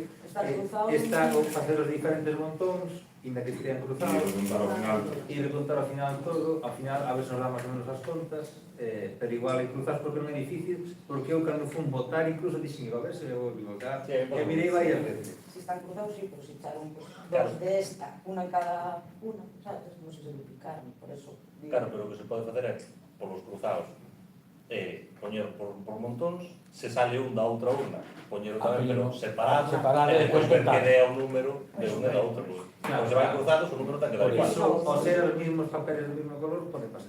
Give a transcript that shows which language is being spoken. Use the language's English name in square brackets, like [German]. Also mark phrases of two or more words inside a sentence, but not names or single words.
[Galician] Están cruzados. está o facer os diferentes montóns, inda que estean E cruzados, contar ao final. e de contar ao final todo, ao final a ver se nos dá máis ou menos as contas, pero igual hai cruzados porque non é difícil, porque eu cando fun votar incluso dixen, a ver se me vou equivocar, [Spanish] Sí, [Galician] e mirei varias veces. [Spanish] Si están cruzados, sí, pero si echaron pues, Claro. dos de esta, una en cada una, ¿sabes? No sé si duplicaron, por eso. digo. [Galician] Claro, pero o que se pode facer é, por os cruzados, poñer por montóns, se sale un da outra urna, poñero tamén, pero separado, Separado e e despois despois contar. que dea o número de un e da outra. Claro, Porque se van claro. cruzados, o número ten que dar Por igual. iso, ao ser os [Spanish] mismos papeles [Galician] do mismo color, pode pasar.